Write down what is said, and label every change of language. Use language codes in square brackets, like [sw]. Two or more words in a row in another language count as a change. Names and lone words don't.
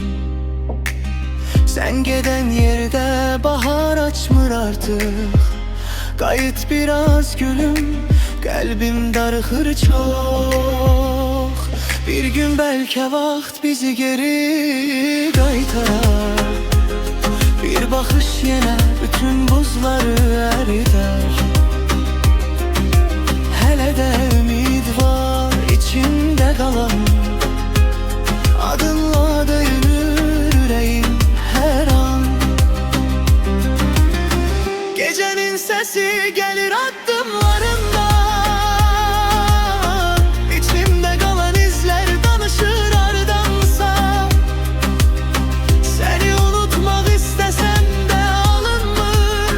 [tr] Sen geden yerde bahar açmır artık. [az] Qayıt biraz gülüm, kalbim darıxır çok. Bir gün belki vaxt bizi geri qaytarar. Bir bakış yenə bütün buzları eridər. Hələ də ümid var içimdə qalan. Adınla döyünür ürəyim hər an. [tr] Gecenin sesi gelir addımlarından, İçimde kalan izler danışır ardansa. Seni unutmak istesem de alınmır.